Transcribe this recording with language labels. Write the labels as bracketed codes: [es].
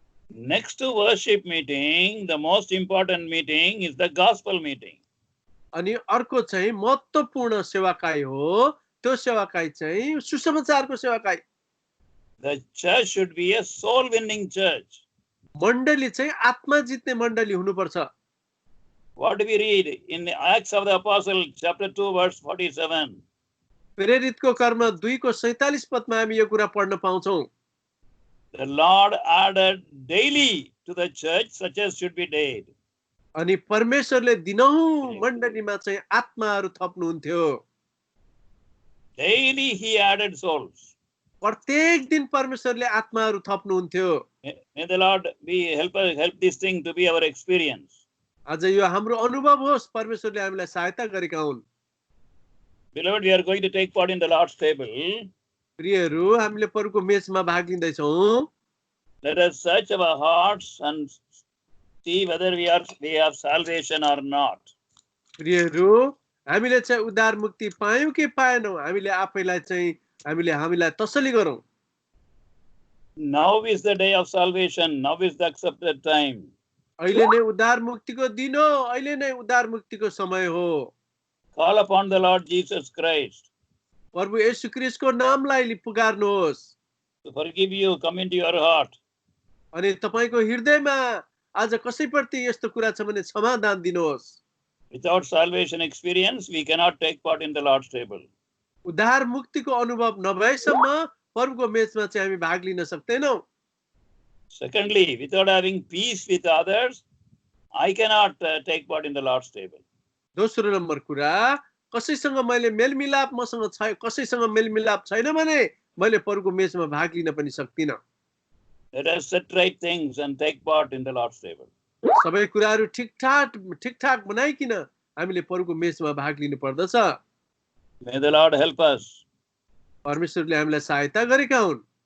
[en] Next to worship meeting, the most important meeting is the gospel meeting. [ne] अनि अर्को चाहिँ महत्त्वपूर्ण सेवाकाई हो, त्यो सेवाकाई चाहिँ सुसमाचारको सेवाकाई। [en] The church should be a soul winning church. [ne] मण्डली चाहिँ आत्मा जित्ने मण्डली हुनुपर्छ। [en] What do we read in the Acts of the Apostle chapter 2 verse 47? [ne] प्रेरितको कर्म 2 को 47 पदमा हामी यो कुरा पढ्न पाउँछौं। [en] The Lord added daily to the church such as should be dead. [ne] अनि परमेश्वरले दिनहुँ मण्डलीमा चाहिँ आत्माहरू थप्नुहुन्थ्यो। [en] Daily he added souls. [ne] प्रत्येक दिन परमेश्वरले आत्माहरू थप्नुहुन्थ्यो। [en] May the Lord help this thing to be our experience. [ne] आज यो हाम्रो अनुभव होस्, परमेश्वरले हामीलाई सहायता गरेका हुन्। [en] Beloved, we are going to take part in the Lord's table. [ne] प्रियहरू, हामीले प्रभुको मेचमा भाग लिँदैछौँ। [en] Let us search our hearts and see whether we have salvation or not. [ne] प्रियहरू, हामीले चाहिँ उद्धार मुक्ति पायौं कि पाएनौं, हामीले आफैलाई चाहिँ हामीलाई तसल्ली गरौँ। [en] Now is the day of salvation. Now is the accepted time. [ne] अहिले नै उद्धार मुक्तिको दिन हो, अहिले नै उद्धार मुक्तिको समय हो। [en] Call upon the Lord Jesus Christ [ne] प्रभु येशू ख्रीष्टको नामलाई पुकार्नुहोस् [en] to forgive you, come into your heart. [ne] अनि तपाईको हृदयमा आज कसैप्रति यस्तो कुरा छ भने समाधान दिनुहोस्। [en] Without salvation experience, we cannot take part in the Lord's table. [ne] उद्धार मुक्तिको अनुभव नभएसम्म प्रभुको मेचमा चाहिँ हामी भाग लिन सक्दैनौँ। [en] Secondly, without having peace with others, I cannot take part in the Lord's table. [ne] दोस्रो नम्बर कुरा, कसैसँग मैले मेलमिलाप मसँग छ, कसैसँग मेलमिलाप छैन भने मैले प्रभुको मेचमा भाग लिन पनि सक्दिनँ। [en] Let us set right things and take part in the Lord's table. [ne] सबै कुराहरू ठिकठाक बनाइकिन हामीले प्रभुको मेचमा भाग लिनु पर्दछ। [en] May the Lord help us. [ne] परमेश्वरले हामीलाई सहायता गरेका हुन्।